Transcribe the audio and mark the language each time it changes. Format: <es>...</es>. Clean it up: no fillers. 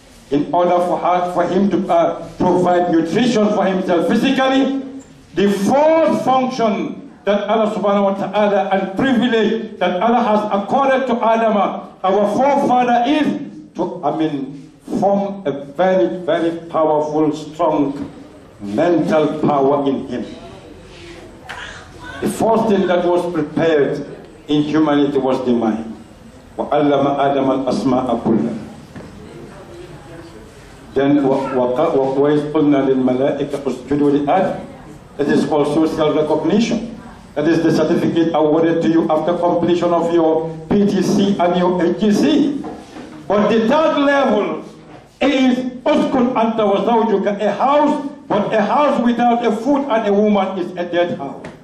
<en>in order for him to provide nutrition for himself physically, the fourth function that Allah subhanahu wa ta'ala and privilege that Allah has accorded to Adam, our forefather, is to, form a very, very powerful, strong mental power in him. The first thing that was prepared in humanity was the mind.</en> <ar>وَعَلَّمَ آدَمَ الْأَسْمَاءَ كُلَّهَا. Then وَإِذْ قُلْنَا لِلْمَلَائِكَةِ اسْجُدُوا لِآدَمَ.</ar> <en>That is called social recognition. That is the certificate awarded to you after completion of your PTC and your HGC. But the third level is</en> <ar>uskun anta wa zawjuka,</ar> <en>a house, but a house without a food and a woman is a dead house.</en>